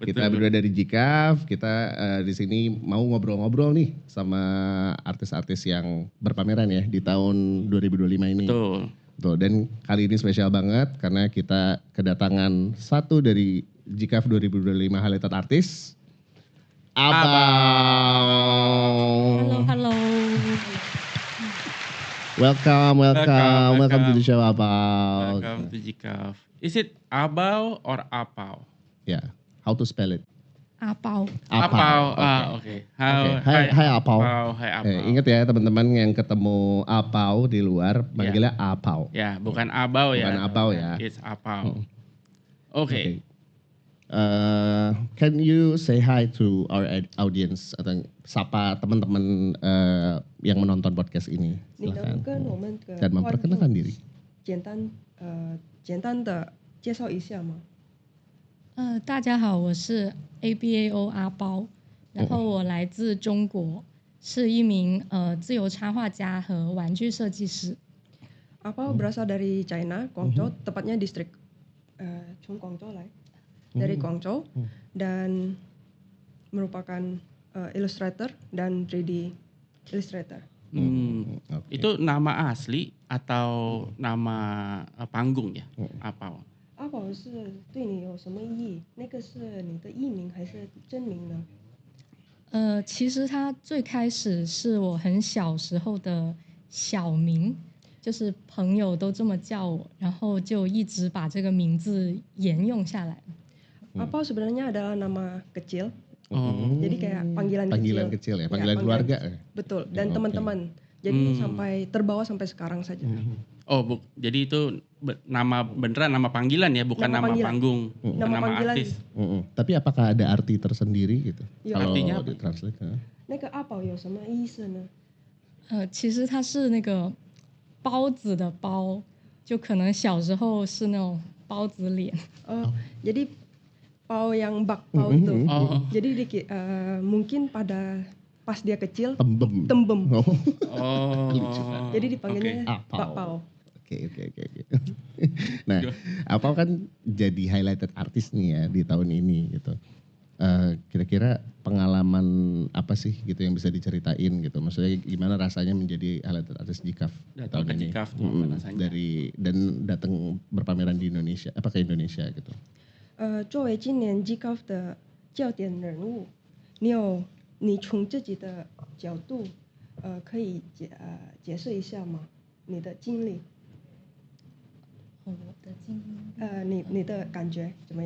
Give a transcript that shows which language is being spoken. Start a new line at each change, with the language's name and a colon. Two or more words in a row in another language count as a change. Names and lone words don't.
Indonesian: Kita berdua dari Jikaf, kita di sini mau ngobrol-ngobrol nih sama artis-artis yang berpameran ya di tahun 2025 ini. Betul. Tuh, dan kali ini spesial banget karena kita kedatangan satu dari Jikaf 2025 highlighted artis, Abang. Halo.
English: Welcome to the show, Abang. Welcome to Jikaf. Is it Abau or Apau? Yeah, how to spell it? Apau. Apau. Okay.
Indonesian: Oke. Hai Apau. Hai Apau. Ingat ya teman-teman yang ketemu Apau di luar, manggilnya Apau. Ya, bukan Abau ya. Bukan Apau ya.
English: It's Apau. Oke. Can you say hi to our audience
Indonesian: atau sapa teman-teman yang menonton podcast ini? Silakan. Dan memperkenalkan diri.
Chinese: 简单的介绍一下吗？大家好，我是 ABAO 阿包，然后我来自中国，是一名自由插画家和玩具设计师。
Indonesian: Apa berasal dari China, Guangzhou, tepatnya distrik Chung Guangzhou lah, dari Guangzhou, dan merupakan illustrator dan 3D illustrator. Okay. Itu nama asli atau nama panggung ya? Apau.
Chinese: 阿宝是对你有什么意义？那个是你的艺名还是真名呢？其实它最开始是我很小时候的小名，就是朋友都这么叫我，然后就一直把这个名字沿用下来。
Indonesian: Apa sebenarnya adalah nama kecil, Oh. jadi kayak panggilan kecil ya, panggilan keluarga. Betul, dan teman-teman. Jadi sampai terbawa sampai sekarang saja. Oh, jadi itu nama beneran, nama panggilan ya, bukan nama panggung, bukan Nama panggilan. artis. Tapi apakah ada arti tersendiri gitu? Ya. Kalau Artinya apa? ditranslate?
Chinese: 那个阿宝有什么意思呢？其实它是那个包子的包，就可能小时候是那种包子脸。
Indonesian: Jadi pau yang bakpao itu. Oh. Jadi mungkin pas dia kecil Tembem. tembem. Oh. Jadi dipanggilnya Apau. bakpao. Oke. Nah, Apau kan jadi highlighted artis nih ya di tahun ini gitu. Kira-kira pengalaman apa sih gitu yang bisa diceritain gitu? Maksudnya gimana rasanya menjadi highlighted artis Jikaf Datang tahun ke ini? Jikaf tuh apa rasanya? Dan datang berpameran di Indonesia, ke Indonesia gitu.
Chinese: 作为今年 GCAF 的焦点人物，你从自己的角度，可以解释一下吗？你的经历，我的经历你的感觉怎么样？